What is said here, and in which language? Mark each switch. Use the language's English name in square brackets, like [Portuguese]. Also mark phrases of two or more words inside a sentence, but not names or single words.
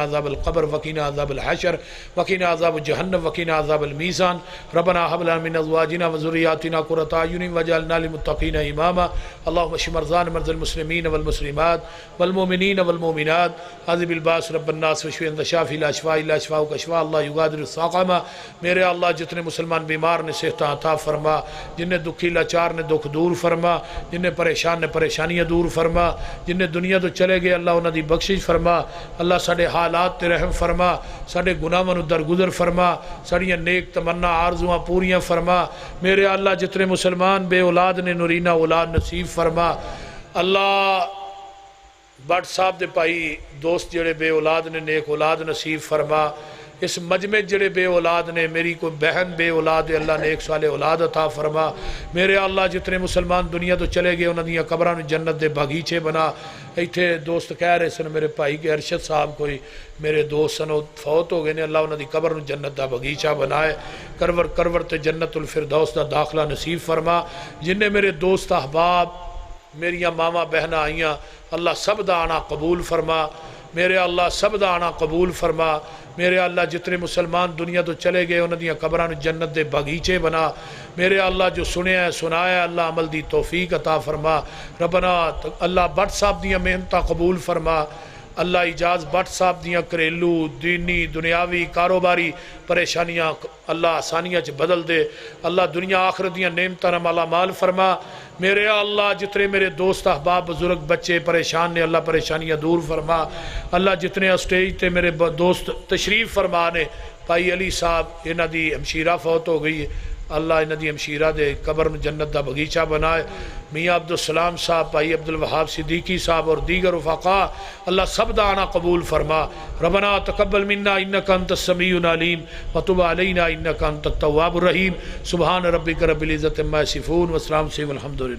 [Arabic] عذاب القبر وقنا عذاب الحشر وقنا عذاب جهنم وقنا عذاب الميزان ربنا هب لنا من ازواجنا وذرياتنا قرة اعين واجعلنا للمتقين اماما اللهم اشف مرضانا مرضى المسلمين والمسلمات والمؤمنين والمؤمنات عذب الباس رب الناس واشف انت شافي لا شفاء الا شفاءك شفاء اللہ یغادر السقما میرے [Punjabi] اللہ جتنے مسلمان بیمار نے صحت عطا فرما جنہیں دکھی لاچار نے دکھ دور فرما جنہیں پریشان نے پریشانیاں دور فرما جنہیں دنیا تو چلے گئے اللہ انہاں دی بخشش فرما اللہ ساڈے حالات تے رحم فرما ساڈے گناہاں نوں درگزر فرما ساڈیاں نیک تمنا آرزواں پوریاں فرما میرے اللہ جتنے مسلمان بے اولاد نے نورینہ اولاد نصیب فرما اللہ بٹ صاحب دے پائی دوست جڑے بے اولاد نے نیک اولاد نصیب فرما اس مجمع جڑے بے اولاد نے میری کوئی بہن بے اولاد ہے اللہ نیک صالح اولاد عطا فرما میرے اللہ جتنے مسلمان دنیا تو چلے گئے انہاں دیاں قبراں نوں جنت دے باغیچے بنا ایتھے دوست کہہ رہے سن میرے بھائی کے ارشد صاحب کوئی میرے دوست سن فوت ہو گئے نے اللہ انہاں دی قبر نوں جنت دا باغیچہ بنائے کرور تے جنت الفردوس دا داخلہ نصیب فرما جنہیں میرے دوست احباب میریاں ماما بہناں آئیاں اللہ سب دا آنا قبول فرما میرے اللہ سب دا آنا قبول فرما میرے اللہ جتنے مسلمان دنیا تو چلے گئے انہاں دیاں قبراں نوں جنت دے باغیچے بنا میرے اللہ جو سنیا ہے سنایا ہے اللہ عمل دی توفیق عطا فرما ربنا اللہ بٹ صاحب دیاں محنتاں قبول فرما اللہ اجاز بٹ صاحب دیاں گھریلو دینی دنیاوی کاروباری پریشانیاں اللہ آسانیاں چ بدل دے اللہ دنیا آخرت دیاں نعمتاں نال مالا مال فرما میرے اللہ جتنے میرے دوست احباب بزرگ بچے پریشان نے اللہ پریشانیاں دور فرما اللہ جتنے اسٹیج تے میرے دوست تشریف فرما نے بھائی علی صاحب انہاں دی ہمشیرہ فوت ہو گئی اللہ انہاں دی ہمشیرہ دے قبر میں جنت دا باغیچہ بنائے میاں عبدالسلام صاحب بھائی عبدالوہاب صدیقی صاحب اور دیگر رفقاء اللہ سب دا آنا قبول فرما [Arabic] ربنا تقبل منا انکا انت السمیع العلیم وتب علینا انکا انت التواب الرحیم سبحان ربک رب العزت عما یصفون والسلام علیکم والحمدللہ